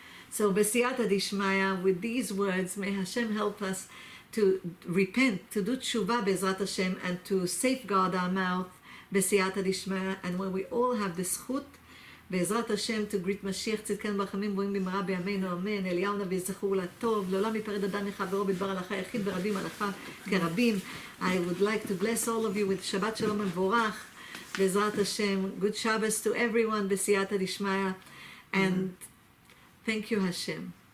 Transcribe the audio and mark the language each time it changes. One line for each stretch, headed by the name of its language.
English: So B'siyata Dishmaya, with these words, may Hashem help us to repent, to do tshuva Be'ezrat Hashem, and to safeguard our mouth, B'siyata Dishmaya, and when we all have the zchut, בעזרת השם to greet
Hebrew: משיח צדקנו ברחמים בואים במהרה בימינו אמן. אליהו נביא זכור לטוב, לעולם יפרד אדם מחברו בדבר הלכה יחיד ברבים הלכה כרבים.
English: I would like to bless all of you with
Hebrew: שבת שלום מבורך בעזרת השם.
English: Good Shabbos to everyone
Hebrew: בסייעתא דשמיא,
English: and thank you Hashem.